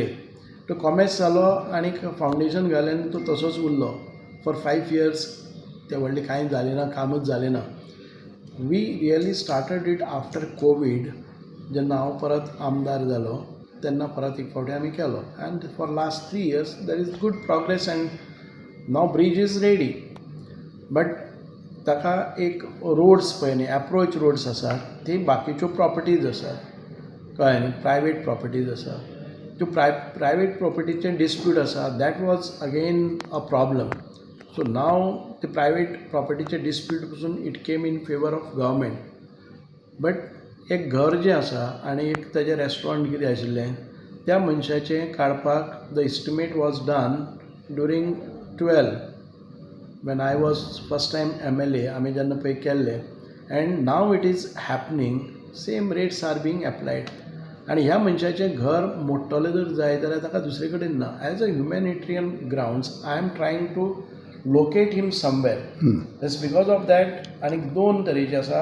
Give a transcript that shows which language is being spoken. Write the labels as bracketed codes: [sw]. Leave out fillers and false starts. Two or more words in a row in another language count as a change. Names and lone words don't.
[kok] तो कॉमेस जालो आनी फावंडेशन घालेन तो तसोच उरलो [en] for 5 years. [kok] ते व्हडलें कांय जालें ना, कामूच जालें ना. [en] we really started it after Covid. [kok] जेन्ना हांव परत आमदार जालो तेन्ना परत एक फावटी आमी केलो [en] and for last 3 years there is good progress and now bridge is ready. [kok] बट ताका एक रोड्स पळय न्ही, [en] approach roads [kok] आसात ती बाकीच्यो प्रॉपर्टीज आसात, कळ्ळें न्ही, [en] private properties [kok] आसा. त्यो प्रायवेट प्रॉपर्टीचें डिस्प्यूट आसा. [en] that was again a problem. so now [kok] ते प्रायवेट प्रॉपर्टीचे डिस्प्यूट पसून [en] it came in favour of government. [kok] बट एक घर जें आसा आनी एक ताजें रेस्टॉरंट कितें आशिल्लें त्या मनशाचें काडपाक [en] the estimate was done during 12 when I was first time MLA. [kok] आमी जेन्ना पळय केल्लें [en] and now it is happening. same rates are being applied. [kok] आनी ह्या मनशाचें घर मोडटलें जर जाय जाल्यार ताका दुसरे कडेन ना. [en] as a humanitarian grounds I am trying to locate him somewhere. दॅट्स बिकॉज ऑफ दॅट. आनी 2 तरेचे आसा.